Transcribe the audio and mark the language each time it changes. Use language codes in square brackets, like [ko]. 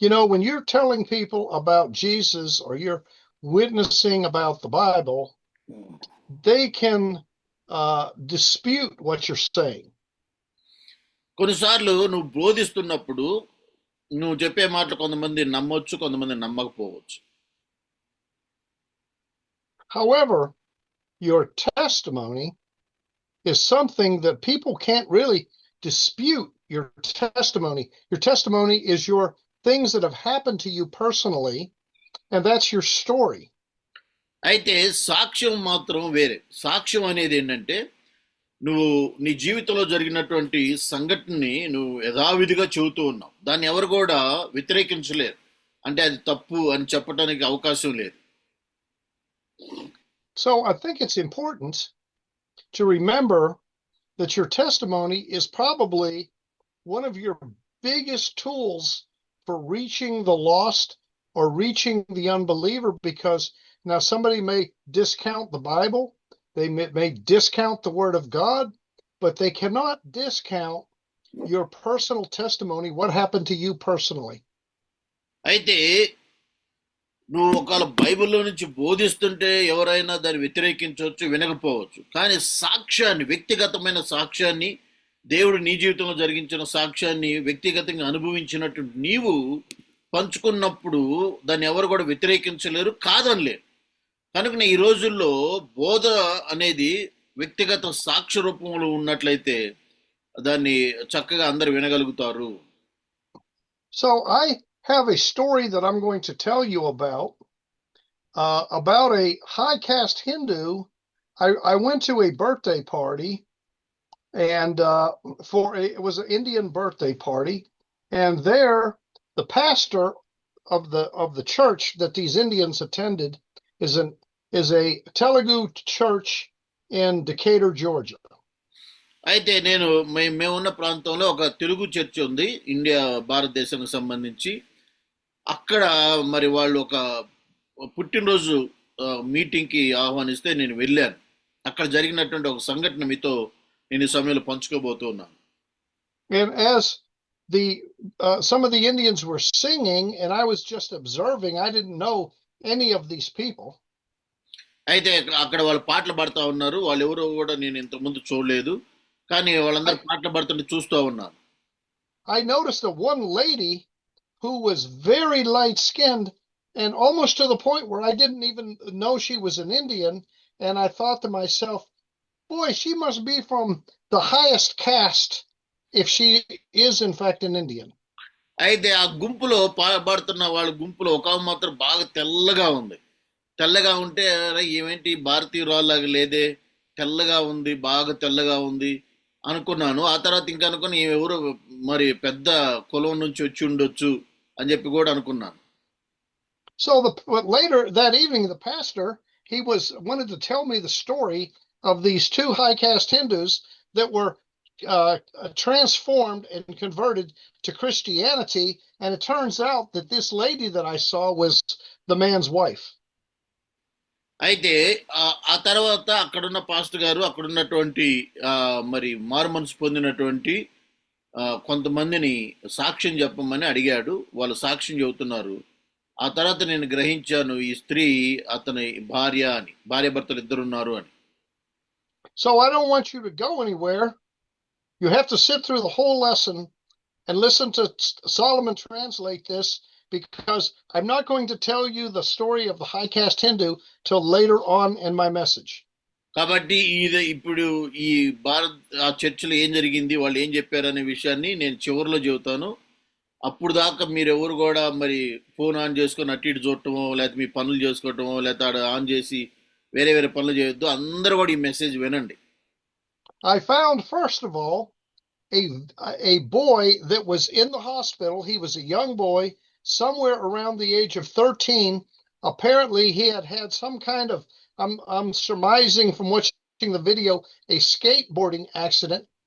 [en] When you're telling people about Jesus or you're witnessing about the Bible, they can dispute what you're saying. [te] కొన్నిసార్లు నువ్వు బోధిస్తున్నప్పుడు నువ్వు చెప్పే మాటలు కొంతమంది నమ్మొచ్చు, కొంతమంది నమ్మకపోవచ్చు. [en] However, your testimony is something that people can't really dispute. Your testimony is your things that have happened to you personally, and that's your story. [te] అయితే సాక్ష్యం మాత్రం వేరే. సాక్ష్యం అనేది ఏంటంటే నువ్వు నీ జీవితంలో జరిగినటువంటి సంఘటనని నువ్వు యథావిధిగా చెబుతూ ఉన్నావు. దాన్ని ఎవరు కూడా వ్యతిరేకించలేరు. అంటే అది తప్పు అని చెప్పడానికి అవకాశం లేదు. [en] So I think it's important to remember that your testimony is probably one of your biggest tools for reaching the lost or reaching the unbeliever, because now somebody may discount the Bible, they may discount the Word of God, but they cannot discount your personal testimony, what happened to you personally. [te] అయితే నువ్వు ఒకవేళ బైబిల్లో నుంచి బోధిస్తుంటే ఎవరైనా దాన్ని వ్యతిరేకించవచ్చు, వినకపోవచ్చు. కానీ సాక్ష్యాన్ని, వ్యక్తిగతమైన సాక్ష్యాన్ని, దేవుడు నీ జీవితంలో జరిగించిన సాక్ష్యాన్ని వ్యక్తిగతంగా అనుభవించినట్టు నీవు పంచుకున్నప్పుడు దాన్ని ఎవరు కూడా వ్యతిరేకించలేరు, కాదనలేరు. కనుక ఈ రోజుల్లో బోధ అనేది వ్యక్తిగత సాక్ష్య రూపంలో ఉన్నట్లయితే దాన్ని చక్కగా అందరు వినగలుగుతారు. [en] So I have a story that I'm going to tell you about a high caste Hindu. I went to a birthday party, and it was an Indian birthday party, and there the pastor of the church that these Indians attended is a Telugu church in Decatur, Georgia. [te] అయితే నేను మేమున్న ప్రాంతంలో ఒక Telugu church ఉంది India భారతదేశానికి సంబంధించి. అక్కడ మరి వాళ్ళు ఒక పుట్టినరోజు మీటింగ్కి ఆహ్వానిస్తే నేను వెళ్ళాను. అక్కడ జరిగినటువంటి ఒక సంఘటన మీతో నేను ఈ సమయంలో పంచుకోబోతున్నాను. [en] And as some of the Indians were singing, and I was just observing, I didn't know any of these people. [te] అయితే అక్కడ వాళ్ళు పాటలు పాడుతూ ఉన్నారు. వాళ్ళు ఎవరో కూడా నేను ఇంతకుముందు చూడలేదు, కానీ వాళ్ళందరూ పాటలు పాడుతుంటే చూస్తూ ఉన్నాను. [en] I noticed that one lady who was very light skinned and almost to the point where I didn't even know she was an Indian. And I thought to myself, boy, she must be from the highest caste if she is in fact an Indian. [te] అయితే ఆ గుంపులో పాడుతున్న వాళ్ళ గుంపులో ఒక మాత్రం బాగా తెల్లగా ఉంది. తెల్లగా ఉంటే ఏమేంటి భారతీయురాల్లాగా లేదే, తెల్లగా ఉంది, బాగా తెల్లగా ఉంది అనుకున్నాను. ఆ తర్వాత ఇంకా అనుకుని ఎవరు మరి పెద్ద కులం నుంచి వచ్చి ఉండొచ్చు అని చెప్పి కూడా అనుకున్నాను. [en] So later that evening, the pastor, he wanted to tell me the story of these two high caste Hindus that were transformed and converted to Christianity. And it turns out that this lady that I saw was the man's wife. [te] అయితే ఆ తర్వాత అక్కడున్న pastor గారు అక్కడున్నటువంటి మరి మారు మనసు పొందినటువంటి కొంతమందిని సాక్ష్యం చెప్పమని అడిగాడు. వాళ్ళు సాక్ష్యం చెబుతున్నారు. ఆ తర్వాత నేను గ్రహించాను ఈ స్త్రీ అతని భార్య అని, భార్య భర్తలు ఇద్దరున్నారు అని. [en] So I don't want you to go anywhere. You have to sit through the whole lesson and listen to Solomon translate this, because I'm not going to tell you the story of the high caste Hindu till later on in my message. [te] కాబట్టి ఇప్పుడు ఈ ఆ చర్చిలో ఏం జరిగింది, వాళ్ళు ఏం చెప్పారనే విషయాన్ని నేను చివరిలో చెబుతాను. అప్పుడు దాకా మీరెవరు కూడా మరి ఫోన్ ఆన్ చేసుకొని అటు ఇటు చూడటమో, లేకపోతే మీ పనులు చేసుకోవటమో, లేకపోతే ఆన్ చేసి వేరే వేరే పనులు చేయొద్దు. అందరూ కూడా ఈ మెసేజ్ వినండి. [en] I found, first of all, a boy that was in the hospital. He was a young boy, somewhere around the age of 13. Apparently, he had some kind of, I'm surmising from watching the video, a skateboarding accident.